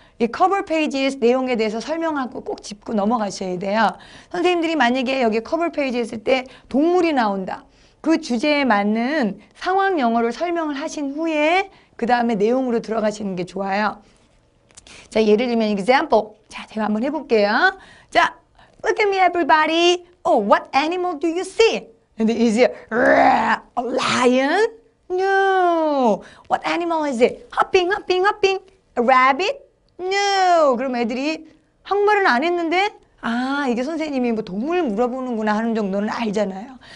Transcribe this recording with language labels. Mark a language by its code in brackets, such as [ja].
[ko] 이 커버 페이지의 내용에 대해서 설명하고 꼭 짚고 넘어가셔야 돼요. 선생님들이 만약에 여기 커버 페이지에 있을 때 동물이 나온다. 그 주제에 맞는 상황 영어를 설명을 하신 후에 그 다음에 내용으로 들어가시는 게 좋아요. 자, 예를 들면 example. 자, 제가 한번 해볼게요. 자, [en] look at me everybody. Oh, what animal do you see? And is it a lion? No. What animal is it? Hopping, hopping, hopping. A rabbit? No. [ko] 그럼 애들이 한국말은 안 했는데 아, 이게 선생님이 뭐 동물 물어보는구나 하는 정도는 알잖아요.